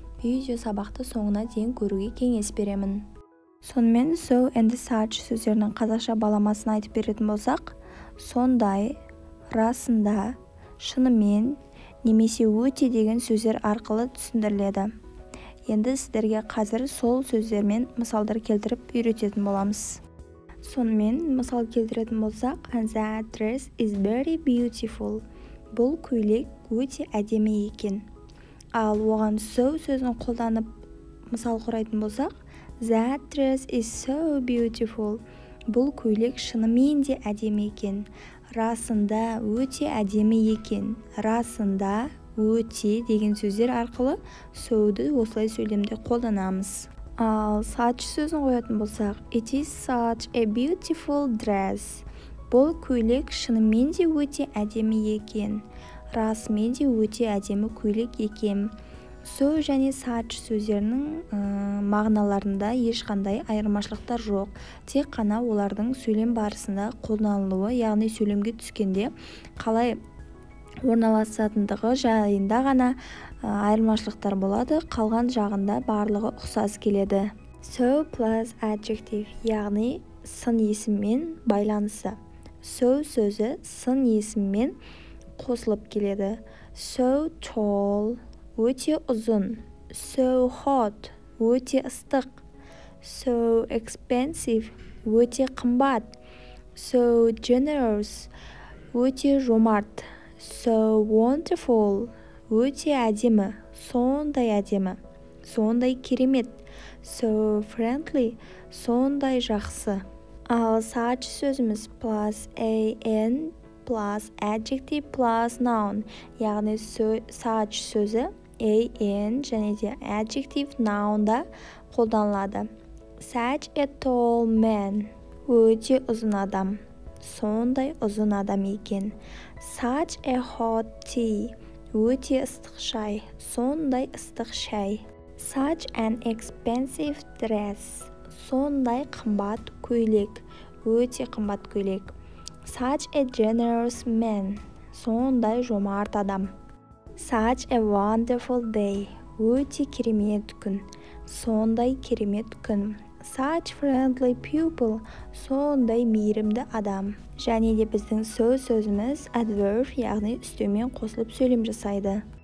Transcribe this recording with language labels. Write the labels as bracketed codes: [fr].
[kk] Видео сабақты соңына дейін көруге кеңес беремін. Сонымен so and such сөздерінің қазақша баламасын айтып беретін болсақ, сондай, расында, шынымен, немесе өте деген сөздер арқылы түсіндіріледі. Енді сіздерге қазір сол сөздермен мысалдар келтіріп үйрететін боламыз. Сонымен мысал келтіретін болсақ, [en] that dress is very beautiful. [kk] Бұл көйлек өте әдемі екен. Ал оған so сөзін қолданып мысал құрайтын болсақ, [en] that dress is so beautiful. [kk] Бұл көйлек шынымен де әдемі екен. Расында өте әдемі екен. Расында өте деген сөздер арқылы so'ды осылай сөйлемде қолданамыз. Ал such сөзін қоятын болсақ, [en] it is such a beautiful dress. [kk] Бұл көйлек шынымен де өте әдемі екен. Расымен де өте әдемі көйлек екен. So және such сөздерінің мағыналарында ешқандай айырмашылықтар жоқ. Тек қана олардың сөйлем барысында қолданылуы, яғни сөйлемге түскенде қалай орналасатындығы жайында ғана айырмашылықтар болады. Қалған жағында барлығы ұқсас келеді. [en] So plus adjective, [kk] яғни сын есіммен байланысы. So сөзі сын есіммен қосылып келеді. [en] So tall, [kk] өте ұзын. [en] So hot, [kk] өте ыстық. [en] So expensive, [kk] өте қымбат. [en] So generous, [kk] өте жомарт. [en] So wonderful, [kk] өте әдемі, сондай әдемі, сондай керемет. [en] So friendly, [kk] сондай жақсы. Ал such сөзіміз [en] plus an plus adjective plus noun, [kk] яғни such сөзі an және де adjective nounда қолданылады. [en] Such a tall man, [kk] өте ұзын адам, сондай ұзын адам екен. [en] Such a hot tea, [kk] өте ыстық шай, сондай ыстық шай. [en] Such an expensive dress, [kk] сондай қымбат көйлек, өте қымбат көйлек. [en] Such a generous man, [kk] сондай жомарт адам. [en] Such a wonderful day, [kk] өте керемет күн, сондай керемет күн. [en] Such friendly people, [kk] сондай мейірімді адам. Және де біздің сөзіміз adverb, яғни үстеумен қосылып сөйлем жасайды.